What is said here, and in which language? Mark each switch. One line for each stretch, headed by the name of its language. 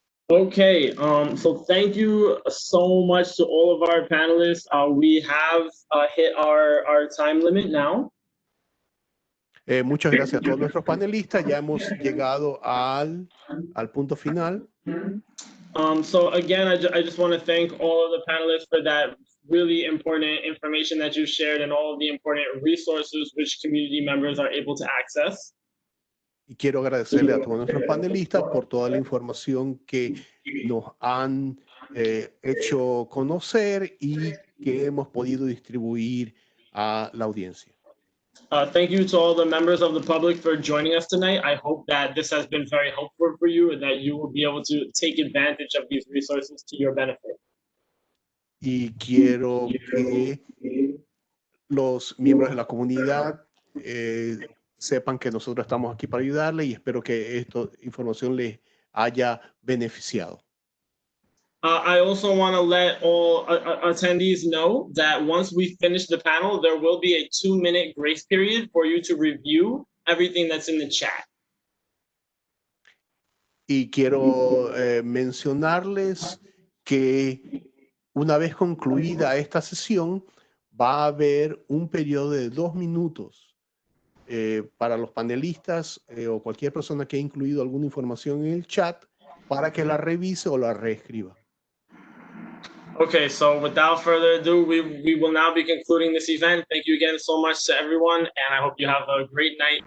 English: Okay, so thank you so much to all of our panelists. We have hit our time limit now.
Spanish: Muchas gracias a todos nuestros panelistas. Ya hemos llegado al punto final.
English: So again, I just want to thank all of the panelists for that really important information that you shared and all of the important resources which community members are able to access.
Spanish: Y quiero agradecerle a todos nuestros panelistas por toda la información que nos han hecho conocer y que hemos podido distribuir a la audiencia.
English: Thank you to all the members of the public for joining us tonight. I hope that this has been very helpful for you and that you will be able to take advantage of these resources to your benefit.
Spanish: Y quiero que los miembros de la comunidad sepan que nosotros estamos aquí para ayudarle y espero que esta información les haya beneficiado.
English: I also want to let all attendees know that once we finish the panel, there will be a 2-minute grace period for you to review everything that's in the chat.
Spanish: Y quiero mencionarles que una vez concluida esta sesión, va a haber un periodo de 2 minutos para los panelistas o cualquier persona que haya incluido alguna información en el chat para que la revise o la reescriba.
English: Okay, so without further ado, we will now be concluding this event. Thank you again so much to everyone, and I hope you have a great night.